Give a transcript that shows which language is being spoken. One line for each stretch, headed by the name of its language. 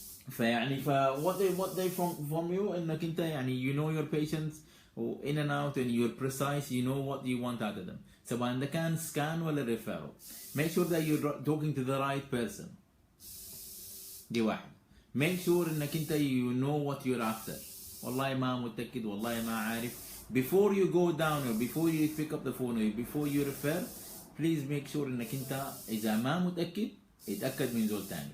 English: فيعني what they from you انك انت يعني you know your patients in and out and you're precise, you know what you want out of them.
Arabic: سواء ده كان scan ولا referral.
English: Make sure that you're talking to the right person.
Arabic: دي واحد.
English: Make sure
Arabic: انك انت
English: you know what you're after.
Arabic: والله ما متأكد والله ما عارف.
English: Before you go down or before you pick up the phone or before you refer, please make sure انك انت
Arabic: اذا ما متأكد اتأكد من زول تاني.